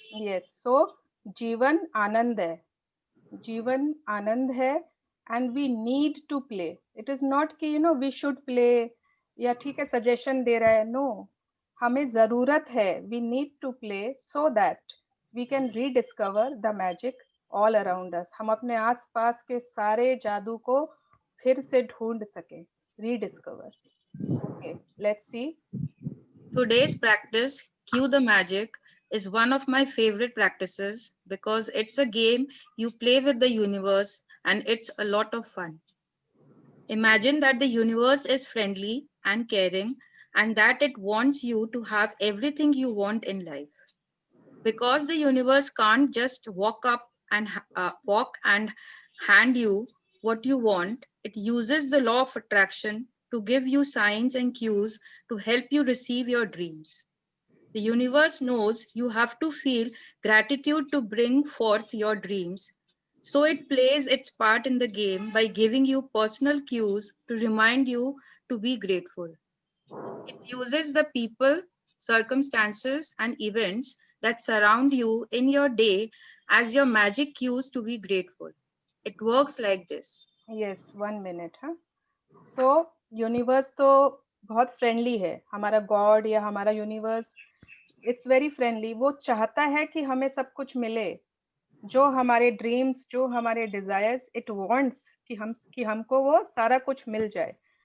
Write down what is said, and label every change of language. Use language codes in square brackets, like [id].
[en] Yes, so [hi] Jeevan Anand है, जीवन आनंद है, [en] and we need to play. It is not [hi] कि [en] we should play [hi] या ठीक है सजेशन दे रहा है, [en] no, [hi] हमें जरूरत है, [en] we need to play so that we can rediscover the magic all around us. [hi] हम अपने आसपास के सारे जादू को फिर से ढूंढ सके, rediscover. [en] Okay, let's see. Today's practice, Cue the Magic, is one of my favorite practices because it's a game you play with the universe and it's a lot of fun. Imagine that the universe is friendly and caring and that it wants you to have everything you want in life. Because the universe can't just walk and hand you what you want, it uses the law of attraction to give you signs and cues to help you receive your dreams. The universe knows you have to feel gratitude to bring forth your dreams. So it plays its part in the game by giving you personal cues to remind you to be grateful. It uses the people, circumstances, and events that surround you in your day as your magic cues to be grateful. It works like this. Yes, 1 minute, हाँ. [hi] So universe तो बहुत friendly है, हमारा God या हमारा universe, [en] It's very friendly. [hi] वो चाहता है कि हमें सब कुछ मिले, जो हमारे ड्रीम्स, जो हमारे डिजायर्स, [en] it wants [hi] कि हमको वो सारा कुछ मिल जाए.